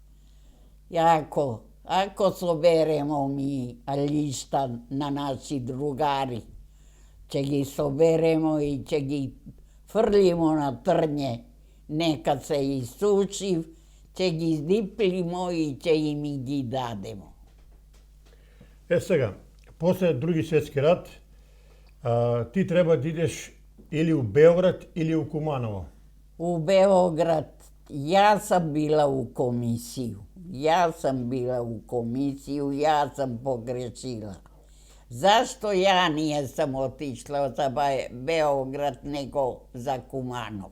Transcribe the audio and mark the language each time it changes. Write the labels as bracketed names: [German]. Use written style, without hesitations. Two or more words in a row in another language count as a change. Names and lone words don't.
[Serbian] Ako soberemo mi lišta na naši drugari, će gi soberemo i će gi frljimo na trnje, nekad se isuči, će gi zdiplimo i će im i gi dademo. Сега, после Други светски рат, ти треба да идеш или у Beograd ili u Kumanovo. U Beograd, ja sam bila u komisiju, ja sam pogrešila. Zašto ja nisam otišla za Beograd nego za Kumanovo?